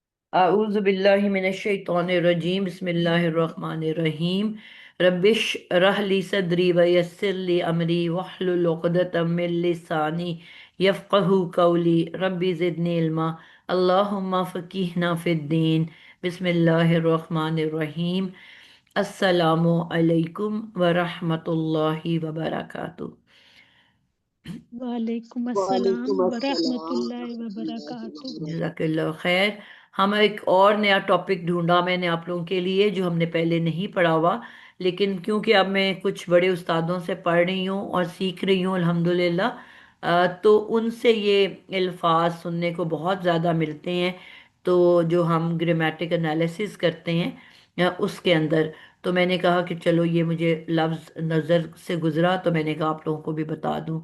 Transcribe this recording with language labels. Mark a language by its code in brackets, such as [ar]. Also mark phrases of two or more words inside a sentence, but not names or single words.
[ar] أعوذ بالله من الشيطان الرجيم بسم الله الرحمن الرحيم رب اشرح لي صدري ويسر لي أمري واحلل عقدة من لساني يفقهوا قولي رب زدني علما اللهم فقهنا في الدين بسم الله الرحمن الرحيم السلام عليكم ورحمة الله وبركاته. وعليكم السلام وعليكم السلام ورحمة الله وبركاته. वरहमतुल्लाहि جزاك الله خير. [hi] हम एक और नया टॉपिक ढूंढा मैंने आप लोगों के लिए, जो हमने पहले नहीं पढ़ा हुआ, लेकिन क्योंकि अब मैं कुछ बड़े उस्तादों से पढ़ रही हूँ और सीख रही हूँ अल्हम्दुलिल्लाह, तो उनसे ये अल्फाज सुनने को बहुत ज़्यादा मिलते हैं। तो जो हम [en] grammatic analysis [hi] करते हैं उसके अंदर, तो मैंने कहा कि चलो ये मुझे लफ्ज़ नज़र से गुज़रा तो मैंने कहा आप लोगों को भी बता दूं।